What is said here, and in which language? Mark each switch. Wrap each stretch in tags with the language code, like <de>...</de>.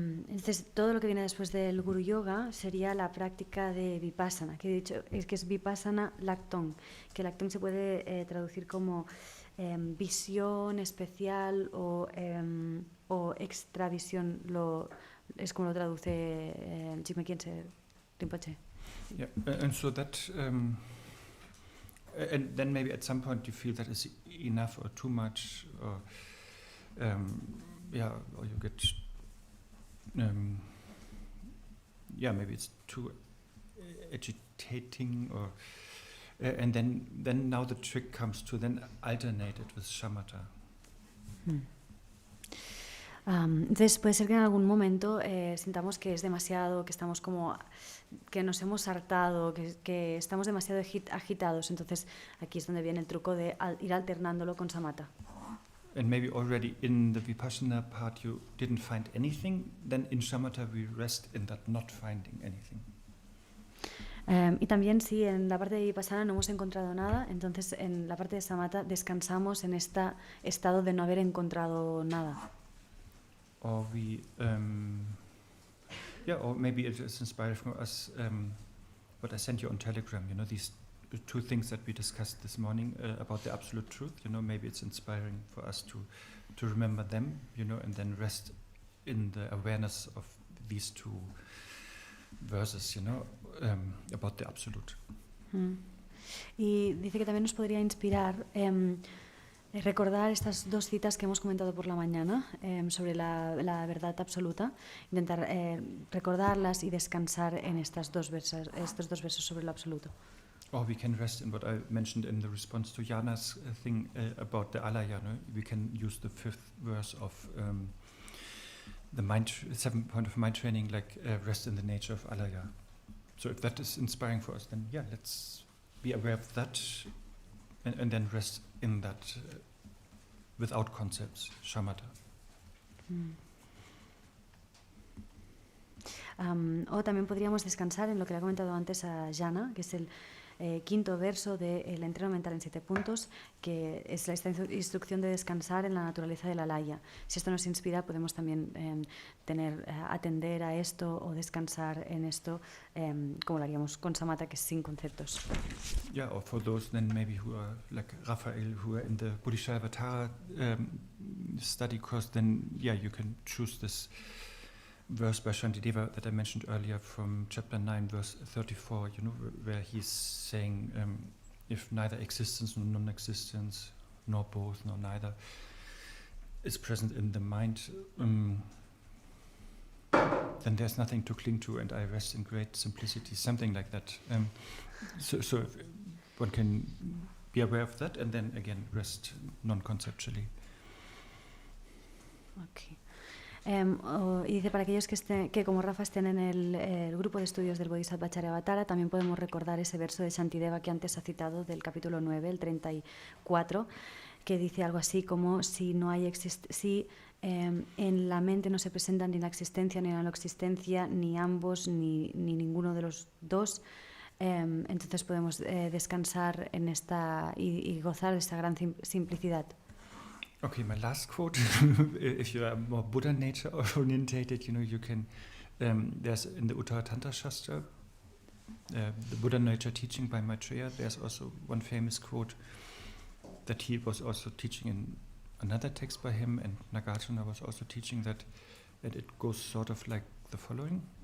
<es>Entonces, todo lo que viene después del Guru Yoga sería la práctica de Vipassana, que he dicho es que es Vipassana Laktong, que Laktong se puede traducir como visión especial o extravisión, es como lo traduce Jigme Khyentse Rinpoche.</es> <en>Yeah, and so that, and then maybe at some point you feel that is enough or too much, or or you get, maybe it's too agitating, or and then now the trick comes to then alternate it with shamatha.</en> <es>Entonces puede ser que en algún momento sintamos que es demasiado, que estamos como que nos hemos hartado, que estamos demasiado agitados. Entonces aquí es donde viene el truco de ir alternándolo con samatha.</es> <en>And maybe already in the vipassana part you didn't find anything, then in shamatha we rest in that not finding anything.</en> <es>Y también si en la parte de vipassana no hemos encontrado nada, entonces en la parte de samatha descansamos en este estado de no haber encontrado nada.</es> <en>Or we, or maybe it is inspired from us, what I sent you on Telegram, these two things that we discussed this morning about the absolute truth, maybe it's inspiring for us to remember them, and then rest in the awareness of these two verses, about the absolute.</en> <es>Y dice que también nos podría inspirar recordar estas dos citas que hemos comentado por la mañana sobre la verdad absoluta, intentar recordarlas y descansar en estos dos versos sobre lo absoluto.</es> <en>Or we can rest in what I mentioned in the response to Jana's thing about the alaya. We can use the fifth verse of the 7 point of mind training, like rest in the nature of alaya. So if that is inspiring for us, then let's be aware of that and then rest in that without concepts, shamatha.</en> <es>O también podríamos descansar en lo que le ha comentado antes a Jana, que es el quinto verso del entreno mental en 7 puntos, que es la instrucción de descansar en la naturaleza de la alaya. Si esto nos inspira, podemos también atender a esto o descansar en esto, como lo haríamos con samatha, que es sin conceptos.</es> <en>Yeah, or for those then maybe who are like Raphael, who are in the Bodhicharyavatar study course, then you can choose this verse by Shantideva that I mentioned earlier from chapter 9, verse 34, where he's saying, if neither existence nor non-existence, nor both, nor neither, is present in the mind, then there's nothing to cling to, and I rest in great simplicity, something like that. So if one can be aware of that, and then again rest non-conceptually. Okay.</en> <es>Y dice, para aquellos que como Rafa estén en el grupo de estudios del Bodhisattva también podemos recordar ese verso de Shantideva que antes ha citado del capítulo 9, el 34, que dice algo así como si en la mente no se presentan ni la existencia ni la no existencia, ni ambos, ni ninguno de los dos, entonces podemos descansar en esta y gozar de esta gran simplicidad.</es> <en>Okay, my last quote. If you are more Buddha nature orientated, you can. There's in the Uttaratantra Shastra, the Buddha nature teaching by Maitreya. There's also one famous quote that he was also teaching in another text by him, and Nagarjuna was also teaching that it goes sort of like the following.</en>